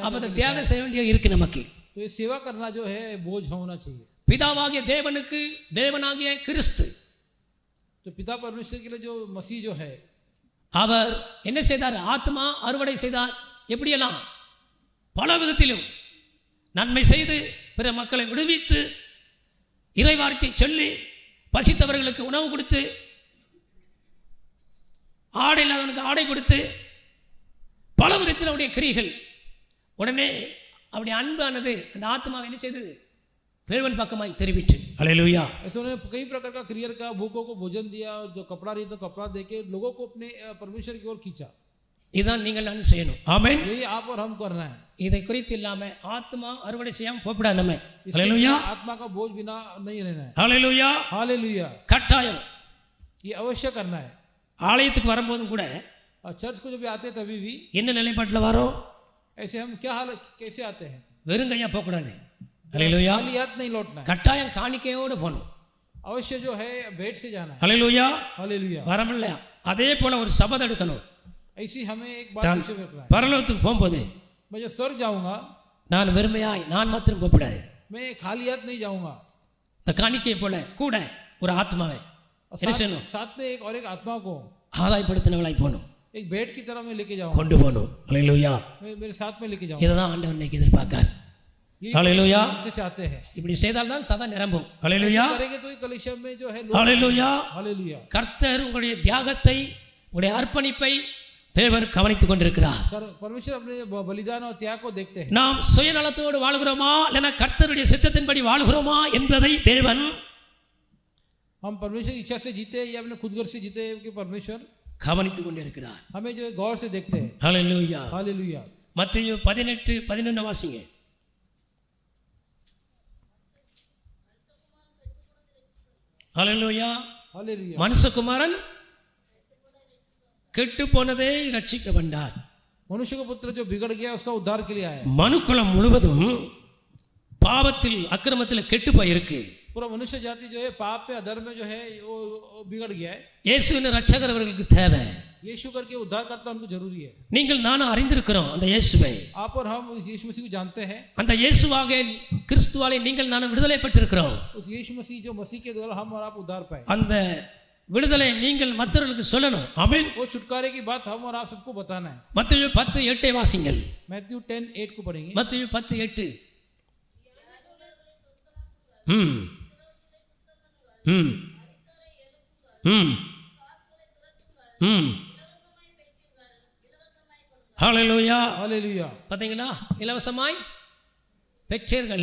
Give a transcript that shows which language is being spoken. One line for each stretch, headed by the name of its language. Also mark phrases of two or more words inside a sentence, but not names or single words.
Tamil: அப்போ
Hindi: है।
Tamil: அந்த தியாகம் செய்ய வேண்டிய இருக்கு நமக்கு.
Hindi: तो ये सेवा करना जो है बोझ होना चाहिए।
Tamil: பிதாவாகிய தேவனுக்கு தேவனாகிய கிறிஸ்து
Hindi: तो पिता परमेश्वर के लिए जो मसीह जो है
Tamil: அவர் என்ன செய்தார்? ஆத்மா அறுவடை செய்தார். எப்படியெல்லாம்? பல விதத்திலும் நன்மை செய்து பிற மக்களை விடுவித்து இறைவார்த்தை சொல்லி பசித்தவர்களுக்கு உணவு கொடுத்து ஆடை இல்லாதவனுக்கு ஆடை கொடுத்து பல விதத்தில் அவருடைய கிரிகள். உடனே அவருடைய அன்பானது அந்த ஆத்மாவை என்ன செய்தது? தேவன் பக்கமாய் தெரிவித்து. அல்லேலூயா.
Hindi: ऐसे उन्होंने कई प्रकार का क्रियर का, भूखों को भोजन दिया, जो कपड़ा नहीं तो कपड़ा देके लोगों को अपने परमेश्वर की ओर खींचा।
Tamil: இதுதான் நீங்கள் நான் செய்யணும். ஆமென்.
Hindi: यही आप और हम करना है।
Tamil: இதை குறித்து இல்லாம ஆத்மா அறுவடை செய்யாம போய்விடாது நம்ம. அல்லேலூயா.
Hindi: आत्मा का बोझ बिना नहीं रहना है।
Tamil: அல்லேலூயா.
Hindi: हालेलुया।
Tamil: கட்டாயம்
Hindi: ये अवश्य करना है।
Tamil: ஆலயத்துக்கு வரும்போதும் கூட
Hindi: और चर्च को जब भी आते तभी भी
Tamil: என்ன நிலைப்பாட்டில் வரோம்?
Hindi: ऐसे हम क्या हाल कैसे आते हैं?
Tamil: வெறுங்கையா போகக்கூடாது. அல்லேலூயா.
Hindi: खाली हाथ नहीं लौटना है।
Tamil: கட்டாயம் காணிக்கையோடு போகணும்.
Hindi: अवश्य जो है भेंट से जाना है।
Tamil: அல்லேலூயா.
Hindi: हालेलुया।
Tamil: வரமில்லையா? அதே போல ஒரு சபதம் எடுக்கணும்.
Hindi: ऐसी हमें एक बात विषय रखना है।
Tamil: பரலோகத்துக்கு போகும்போது
Hindi: मैं जो स्वर्ग जाऊंगा
Tamil: நான் வெறுமையாய் நான் மாத்திரம் போகக்கூடாது.
Hindi: मैं खाली हाथ नहीं जाऊंगा।
Tamil: இந்த காணிக்கை போல கூட ஒரு ஆத்மாவை என்ன செய்யணும்?
Hindi: साथ में एक और एक आत्मा को
Tamil: ஆதாயப்படுத்தினவளாய் போகணும்.
Hindi: एक भेंट की तरह मैं लेके जाऊंगा।
Tamil: கொண்டு போகணும். அல்லேலூயா.
Hindi: मैं मेरे साथ में लेके जाऊंगा।
Tamil: இதுதான் ஆண்டவர் இன்னைக்கு எதிர்பார்க்கார்.
Hindi: हालेलुया। हमसे चाहते हैं
Tamil: இப்படி செய்தால் தான் சபை நிரம்பும்.
Hindi: हालेलुया. करेंगे तो कलीसिया में जो है हालेलुया. हालेलुया।
Tamil: கர்த்தர் உங்களுடைய தியாகத்தை உங்களுடைய அர்ப்பணிப்பை தேவன் கவனித்துக் கொண்டிருக்கிறார்.
Hindi: परमेश्वर अपने बलिदान और त्याग को देखते हैं।
Tamil: நாம் சுயநலத்தோடு வாழ்கிறோமா இல்லனா கர்த்தருடைய சித்தத்தின்படி வாழ்கிறோமா என்பதை தேவன்
Hindi: हम परमेश्वर की इच्छा से जीते या अपने खुद घर से जीते कि परमेश्वर
Tamil: கவனித்துக் கொண்டிருக்கிறார்.
Hindi: हमें जो गौर से देखते हैं। हालेलुया. हालेलुया।
Tamil: மத்தேயு 18:11 வாசிங்க. हालेलुया.
Hindi: हालेलुया।
Tamil: மனுஷகுமாரன் கெட்டு போனதே ரட்சிக்க வந்தார்.
Hindi: मनुष्य का पुत्र जो बिगड़ गया उसका उद्धार के लिए आया।
Tamil: மனுக்குலம் முழுவதும் பாவத்தில் அக்கிரமத்தில் கெட்டு போயிருக்கு.
Hindi: पूरा मनुष्य जाति जो है पाप पे अधर्म में जो है वो बिगड़ गया है।
Tamil: இயேசுவின் ரட்சகர் அவர்களுக்கு தேவை.
Hindi: यीशु करके उद्धार करता उनको जरूरी है।
Tamil: நீங்கள் நானும் அறிந்திருக்கிறோம் அந்த இயேசுவை.
Hindi: आप और हम उस यीशु मसीह को जानते हैं।
Tamil: அந்த இயேசுவாக கிறிஸ்துவாலே நீங்கள் நானும் விடுதலை பெற்றிருக்கிறோம்.
Hindi: उस यीशु मसीह जो मसीह के द्वारा हम और आप उद्धार पाए।
Tamil: அந்த விடுதலை நீங்கள் மற்றவர்களுக்கு சொல்லணும். ஆமென்.
Hindi: वो छुटकारे की बात हम और आप सबको बताना है।
Tamil: மத்தேயு 10:8 வாசிங்கள்.
Hindi: मैथ्यू 10:8 को पढ़ेंगे।
Tamil: மத்தேயு 10:8. ஹalleluya.
Hindi: हालेलुया।
Tamil: பாத்தீங்களா? இலவசமாய் பெற்றீர்கள்,